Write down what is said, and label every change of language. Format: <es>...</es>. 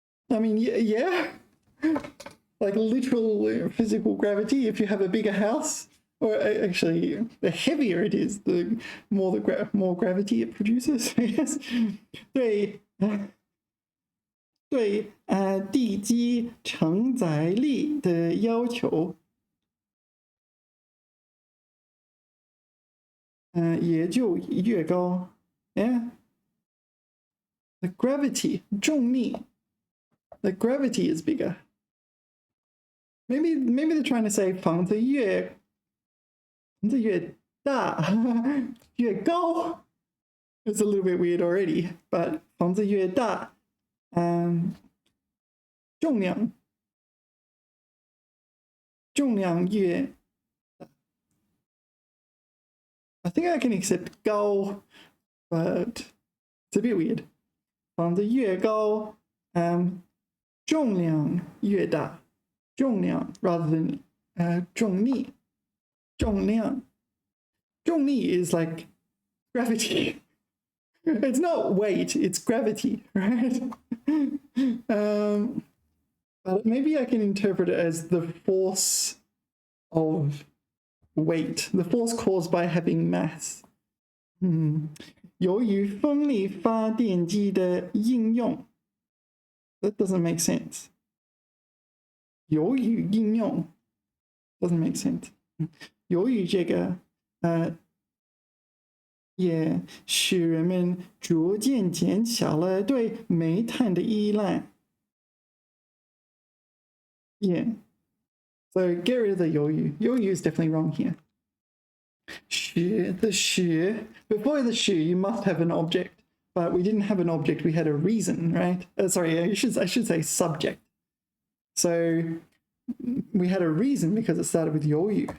<en>I mean, yeah, like literal physical gravity. If you have a bigger house, or actually, the heavier it is, the more gravity it produces, I guess.</en> <zh>对地基承载力的要求，也就越高。</zh> <en>Yeah, the gravity 重力。 The gravity is bigger. Maybe they're trying to say</en> <zh>房子越大越高.</zh> <en>It's a little bit weird already, but</en> <zh>房子越大, 重量越</zh> <en>I think I can accept 高, but it's a bit weird.</en> <zh>房子越高, 重量越大.</zh> <en>重量 rather than 重力. 重量 is like gravity. It's not weight, it's gravity, right? But maybe I can interpret it as the force of weight, the force caused by having mass.</en> <zh>由于风力发电机的应用.</zh> <en>That doesn't make sense.</en> <zh>由于应用</zh> <en>doesn't make sense.</en> <zh>由于这个也使人们逐渐减小了对煤炭的依赖.</zh> <en>Yeah. So get rid of the 由于. 由于 is definitely wrong here. the 使 before the 使 you must have an object. But we didn't have an object, we had a reason, right? Sorry, I should say subject. So we had a reason because it started with 由于.</en>